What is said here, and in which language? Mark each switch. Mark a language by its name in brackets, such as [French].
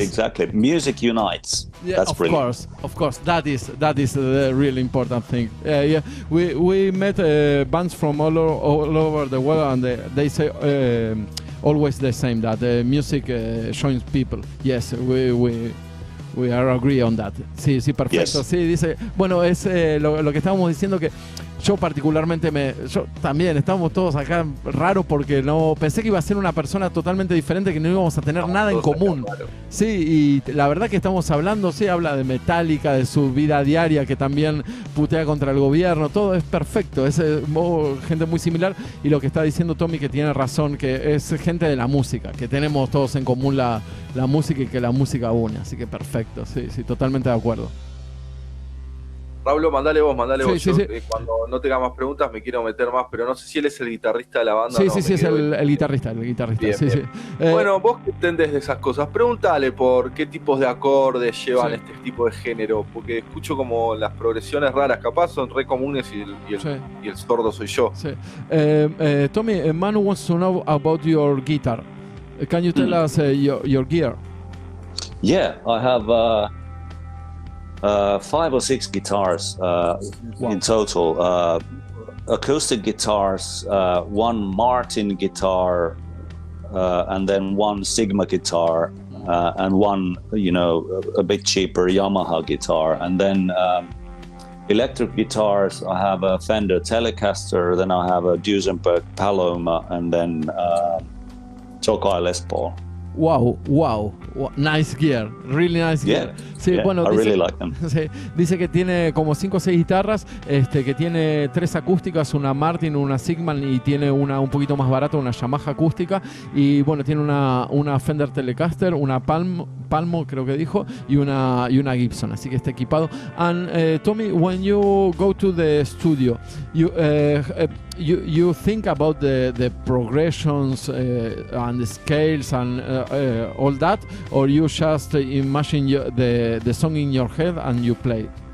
[English] Exactly. Music unites. Yeah, that's brilliant. Of course. That is the really important thing. We met bands from all over the world, and they say always the same, that music joins people. Yes, we are agree on that. [Spanish] Sí, perfecto. [English] Yes. [Spanish] Sí, dice, bueno, es lo que estábamos diciendo, que yo particularmente yo también, estábamos todos acá raros porque no pensé que iba a ser una persona totalmente diferente, que no íbamos a tener nada en común. Sí, y la verdad que estamos hablando, sí, habla de Metallica, de su vida diaria, que también putea contra el gobierno, todo es perfecto, es gente muy similar. Y lo que está diciendo Tommy, que tiene razón, que es gente de la música, que tenemos todos en común la música, y que la música une, así que perfecto, sí, totalmente de acuerdo. Raúl, mandale vos. Sí, Yo, sí. cuando no tenga más preguntas me quiero meter más, pero no sé si él es el guitarrista de la banda. Sí, no, sí, es el guitarrista. Bien, Sí, bien. sí. Bueno, vos que entendés de esas cosas, pregúntale por qué tipos de acordes llevan Sí. este tipo de género, porque escucho como las progresiones raras, capaz son re comunes y el sordo soy yo. Sí. [English] Tommy, Manu wants to know about your guitar. Can you tell us your gear? Yeah, I have 5 or 6 guitars in total. Acoustic guitars, 1 Martin guitar, and then 1 Sigma guitar, and 1, a bit cheaper Yamaha guitar. And then electric guitars, I have a Fender Telecaster, then I have a Duesenberg Paloma, and then Tokai Les Paul. Wow, nice gear, really nice gear. [Spanish] Sí, bueno, [English] I really like them. [Spanish] Sí, dice que tiene como 5 o 6 guitarras, que tiene 3 acústicas, una Martin, una Sigman y tiene una un poquito más barata, una Yamaha acústica, y bueno, tiene una Fender Telecaster, una Palmo creo que dijo, y una Gibson, así que está equipado. [English] And Tommy, when you go to the studio, you think about the progressions and the scales and all that, or you just imagine the song in your head and you play?